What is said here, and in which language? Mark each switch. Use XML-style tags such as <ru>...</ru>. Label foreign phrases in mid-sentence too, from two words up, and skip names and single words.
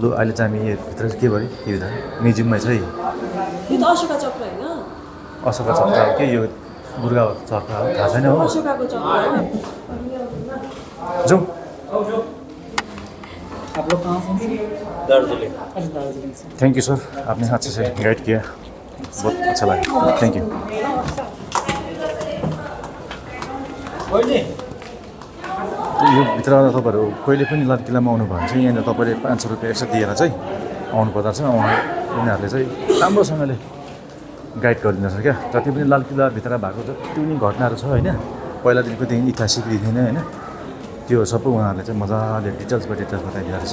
<ne>अहिले चाहिँ हामी भित्र के भयो के भित्र म्युजियममा चाहिँ यो त अशोका चक्र होइन, अशोका चक्र हो कि यो दुर्गा चक्र हो थाहा छैन हो। अशोकाको चक्र हो। जाउँ।</ne> <hi>आप लोग कहाँ से? दार्जिलिंग। अच्छा, दार्जिलिंग से।</hi> <en>thank you</en> <hi>सर, आपने अच्छे से गाइड किया, बहुत अच्छा लगा,</hi> <en>thank you.</en> <ne>यो भित्र तपाईँहरू कहिले पनि लाल किल्लामा आउनुभयो भने चाहिँ यहाँनिर तपाईँले 500 रुपियाँ एक्स्ट्रा दिएर चाहिँ आउनुपर्दो रहेछ। उनीहरूले चाहिँ राम्रोसँगले गाइड गरिदिँदो रहेछ क्या। जति पनि लाल किल्लाभित्र भएको जति पनि घटनाहरू छ होइन, पहिलादेखिको देखि ऐतिहासिक देखि नै होइन, त्यो सबै उहाँहरूले चाहिँ मजाले डिटेल्स बताइदिँदो रहेछ।</ne>